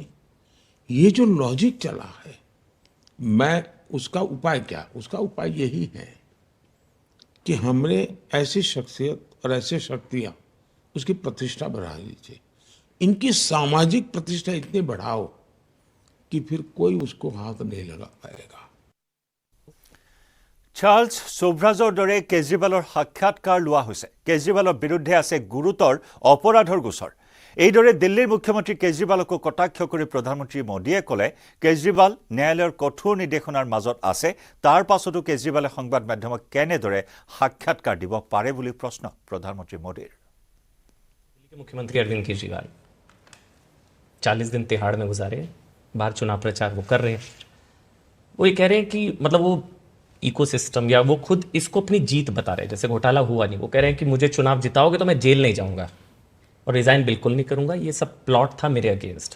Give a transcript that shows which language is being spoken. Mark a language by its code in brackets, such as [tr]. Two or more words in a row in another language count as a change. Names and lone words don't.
[hi] ये जो लॉजिक चला है, मैं उसका उपाय क्या? उसका उपाय यही है कि हमने ऐसी शख्सियत और ऐसी शक्तियां, उसकी प्रतिष्ठा बढ़ा लीजिए। इनकी सामाजिक प्रतिष्ठा इतनी बढ़ाओ कि फिर कोई उसको हाथ नहीं लगा पाएगा। [as] চাৰ্লছ সোভৰাজৰ দৰে কেজৰিৱালৰ সাক্ষাৎকাৰ লোৱা হৈছে। কেজৰিৱালৰ বিৰুদ্ধে আছে গুৰুতৰ অপৰাধৰ গোচৰ। এইদৰে দিল্লীৰ মুখ্যমন্ত্ৰী কেজৰিৱালকো কটাক্ষ কৰি প্ৰধানমন্ত্ৰী মোদীয়ে ক'লে, কেজৰিৱাল ন্যায়ালয়ৰ কঠোৰ নিৰ্দেশনাৰ মাজত আছে, তাৰ পাছতো কেজৰিৱালে সংবাদ মাধ্যমক কেনেদৰে সাক্ষাৎকাৰ দিব পাৰে বুলি প্ৰশ্ন প্ৰধানমন্ত্ৰী মোদীৰ। [hi] दिल्ली के मुख्यमंत्री अरविंद केजरीवाल 40 दिन तिहाड़ में गुजारे, बाहर चुनाव प्रचार वो कर रहे हैं। वो ये कह रहे हैं कि मतलब वो इकोसिस्टम या वो खुद इसको अपनी जीत बता रहे हैं, जैसे घोटाला हुआ नहीं। वो कह रहे हैं कि मुझे चुनाव जिताओगे तो मैं जेल नहीं जाऊंगा और रिजाइन बिल्कुल नहीं करूंगा, ये सब प्लॉट था मेरे अगेंस्ट।